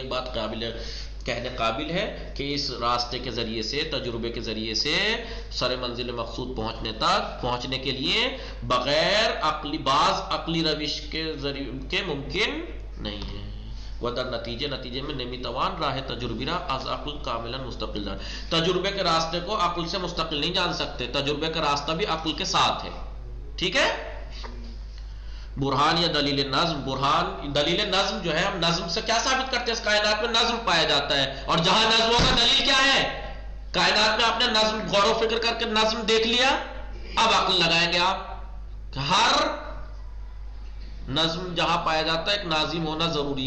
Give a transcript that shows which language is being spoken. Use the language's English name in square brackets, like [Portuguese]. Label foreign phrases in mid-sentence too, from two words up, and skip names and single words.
[Urdu] ایک بات کہنے قابل ہے کہ اس راستے کے ذریعے سے، تجربے کے ذریعے سے سر منزل مقصود پہنچنے کے لیے بغیر عقلی، بعض عقلی روش کے ممکن نہیں ہے. [Persian] ودر نتیجے میں نمیتوان راہ تجربی را از عقل کاملا مستقل دار. [Urdu] تجربے کے راستے کو عقل سے مستقل نہیں جان سکتے، تجربے کا راستہ بھی عقل کے ساتھ ہے. ٹھیک ہے. برہان یا دلیل نظم، برہان دلیل نظم جو ہے، ہم نظم سے کیا ثابت کرتے ہیں؟ اس کائنات میں نظم پایا جاتا ہے، اور جہاں نظم ہوگا دلیل کیا ہے؟ کائنات میں آپ نے نظم غور و فکر کر کے نظم دیکھ لیا، اب عقل لگائیں گے آپ کہ ہر نظم جہاں پایا جاتا ہے ایک ناظم ہونا ضروری ہے.